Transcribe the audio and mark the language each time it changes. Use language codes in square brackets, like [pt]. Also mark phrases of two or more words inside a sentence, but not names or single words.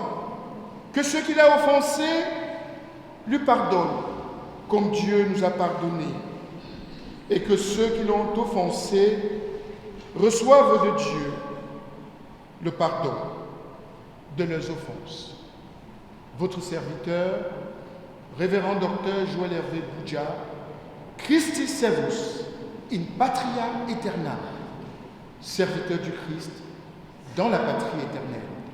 [fr] Que ceux qu'il a offensés lui pardonnent comme Dieu nous a pardonné. Et que ceux qui l'ont offensé reçoivent de Dieu le pardon de leurs offenses. Votre serviteur, révérend docteur Joël Hervé Boudja, [la] Christi servus in patria aeterna, [fr] serviteur du Christ dans la patrie éternelle.